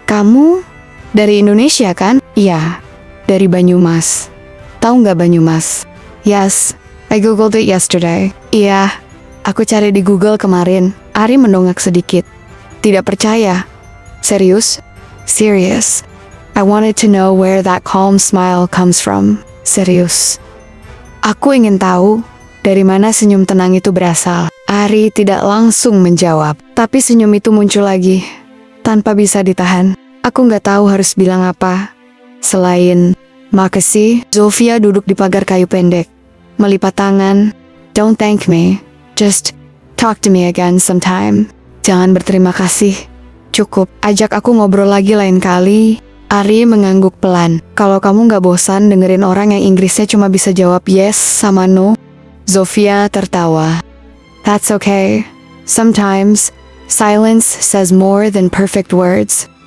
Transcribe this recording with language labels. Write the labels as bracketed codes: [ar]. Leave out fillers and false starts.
[id] Kamu dari Indonesia kan? Iya, dari Banyumas. Tahu nggak Banyumas? [en] Yes, I googled it yesterday. [id] Iya, aku cari di Google kemarin. Ari mendongak sedikit. Tidak percaya. Serius? Serious. [en] I wanted to know where that calm smile comes from. [id] Serius. Aku ingin tahu dari mana senyum tenang itu berasal. Ari tidak langsung menjawab, tapi senyum itu muncul lagi, tanpa bisa ditahan. Aku nggak tahu harus bilang apa. Selain, makasih. Zofia duduk di pagar kayu pendek, melipat tangan. Don't thank me. [en] Just talk to me again sometime. [id] Jangan berterima kasih. Cukup, ajak aku ngobrol lagi lain kali. Ari mengangguk pelan. Kalau kamu nggak bosan dengerin orang yang Inggrisnya cuma bisa jawab yes sama no. Zofia tertawa. That's okay. [en] Sometimes, silence says more than perfect words.